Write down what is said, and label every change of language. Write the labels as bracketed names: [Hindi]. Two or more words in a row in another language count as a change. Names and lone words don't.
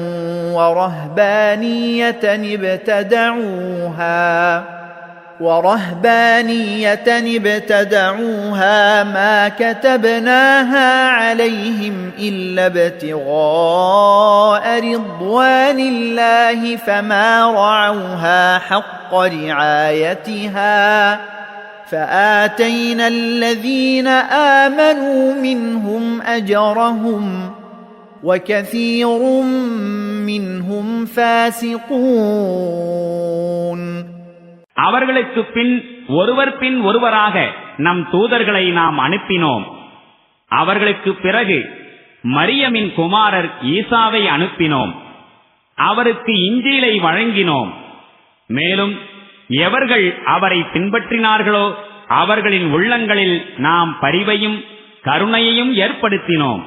[Arabic] ورهبانية ابتدعوها ما كتبناها عليهم إلا ابتغاء رضوان الله فما رعوها حق رعايتها فآتينا الذين آمنوا منهم أجرهم وكثير منهم فاسقون. [Tamil] அவர்களுக்கு பின் ஒருவராக நம் தூதர்களை நாம் அனுப்பினோம். அவர்களுக்கு பிறகு மரியமின் குமாரர் ஈசாவை அனுப்பினோம். அவருக்கு இஞ்சீலை வழங்கினோம். மேலும் எவர்கள் அவரை பின்பற்றினார்களோ அவர்களின் உள்ளங்களில் நாம் பரிவையும் கருணையையும் ஏற்படுத்தினோம்.